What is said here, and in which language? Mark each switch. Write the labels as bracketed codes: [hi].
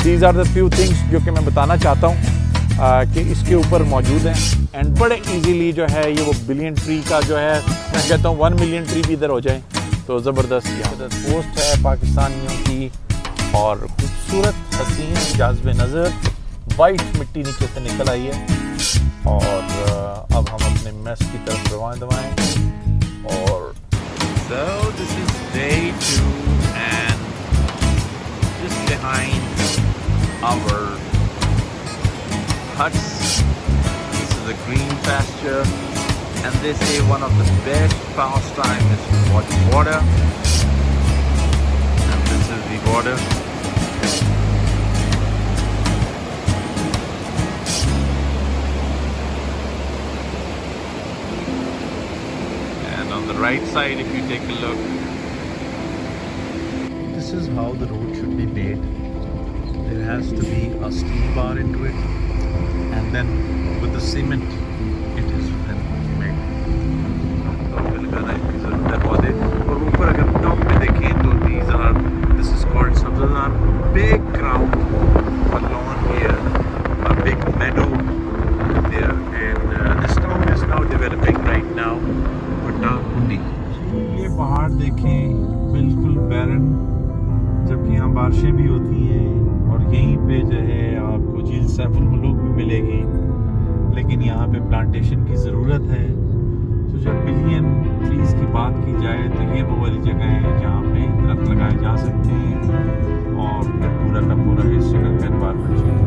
[en] these are the few things [hi] जो कि मैं बताना चाहता हूँ कि इसके ऊपर मौजूद हैं, एंड बड़े इजीली जो है ये वो बिलियन ट्री का जो है, मैं कहता हूँ 1 मिलियन ट्री भी इधर हो जाए तो ज़बरदस्त। यहाँ पोस्ट है पाकिस्तानियों की, और खूबसूरत हसीन जाज़्बे नज़र वाइट मिट्टी नीचे से निकल आई है। और अब हम अपने मेस की तरफ दवाएं और [en] So this is day 2, and just behind our huts, this is a green pasture, and they say one of the best pastime is to watch water, and this is the the border. And on the right side, if you take a look, this is how the road should be made. There has to be a steel bar into it, and then with the cement, it is then made. [hi] तो लगाना इसकी ज़रूरत है पौधे. और ऊपर अगर top पे देखें तो [en] this is called Sabzadar, big ground, a lawn here, a big meadow there, and this town is now developing right now. Patakundi. [hi] ये पहाड़ देखें, बिल्कुल बैरन, जबकि यहाँ बारिशें भी होती हैं, और यहीं पे जो है आपको झील सैफुल मुलूक भी मिलेगी, लेकिन यहाँ पे प्लांटेशन की ज़रूरत है. तो जब बिलियन ट्रीज़ की बात की जाए तो ये वो वाली जगह है जहाँ पे दरख्त लगाए जा सकते हैं और पूरा का पूरा हिस्सा का एनवायरनमेंट.